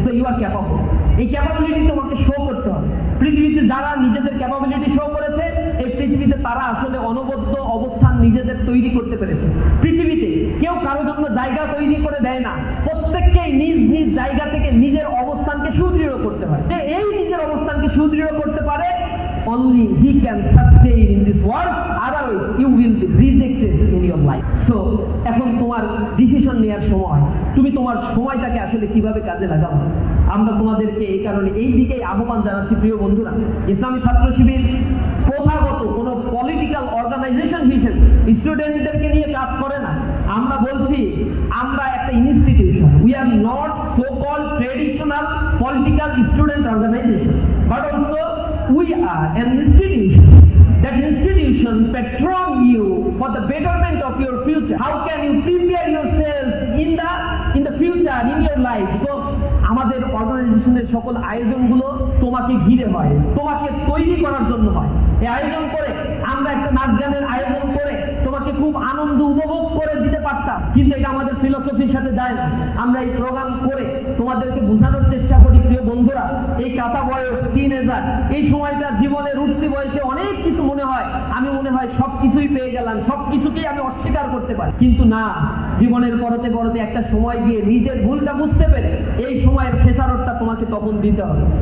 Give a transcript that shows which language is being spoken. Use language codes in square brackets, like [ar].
[bn] তো you আর capable, এই capability তোমাকে শো করতে হবে। পৃথিবীতে যারা নিজেদের ক্যাপাবিলিটি শো করেছে, এই পৃথিবীতে তারা আসলে অনবদ্য অবস্থান নিজেদের তৈরি করতে পেরেছে। পৃথিবীতে কেউ কারোর জন্য জায়গা তৈরি করে দেয় না, প্রত্যেককেই নিজ নিজ জায়গা থেকে নিজের অবস্থানকে সুদৃঢ় করতে হয়। এই নিজের অবস্থানকে সুদৃঢ় করতে পারে, [en] only he can sustain in this world, otherwise you will be rejected in your life. [bn] So এখন তোমার ডিসিশন নেওয়ার সময়, তুমি তোমার সময়টাকে আসলে কিভাবে কাজে লাগাবো। আমরা তোমাদেরকে এই কারণে এই দিকেই আহ্বান জানাচ্ছি প্রিয় বন্ধুরা। ইসলামী ছাত্র শিবির প্রথাগত কোনো পলিটিক্যাল অর্গানাইজেশন হিসেবে স্টুডেন্টদেরকে নিয়ে কাজ করে না। আমরা বলছি আমরা একটা institution, [en] We are not so called traditional political student organization, but also we are an institution. That institution patron you for the betterment of your future. How can you prepare yourself in the future in your life? [bn] So আমাদের অর্গানাইজেশনের সকল আয়োজনগুলো তোমাকে ঘিরে হয়, তোমাকে তৈরি করার জন্য হয়। এই আয়োজন করে আমরা একটা নাচ গানের আয়োজন করে তোমাকে খুব আনন্দ উপভোগ করে দিতে পারতাম, কিন্তু এটা আমাদের ফিলোসফির সাথে যায় না। আমরা এই প্রোগ্রাম করে তোমাদেরকে বোঝানোর চেষ্টা করি প্রিয় বন্ধুরা, এই কাঁচা বয়স টিনেজার, এই সময়টা জীবনের উঠতি বয়সে অনেক কিছু মনে হয়, আমি মনে হয় সব কিছুই পেয়ে গেলাম, সব কিছুকেই আমি অস্বীকার করতে পারি, কিন্তু না, জীবনের পরতে পরতে একটা সময় গিয়ে নিজের ভুলটা বুঝতে পেরে এই সময়ের খেসারতটা তোমাকে তখন দিতে হবে।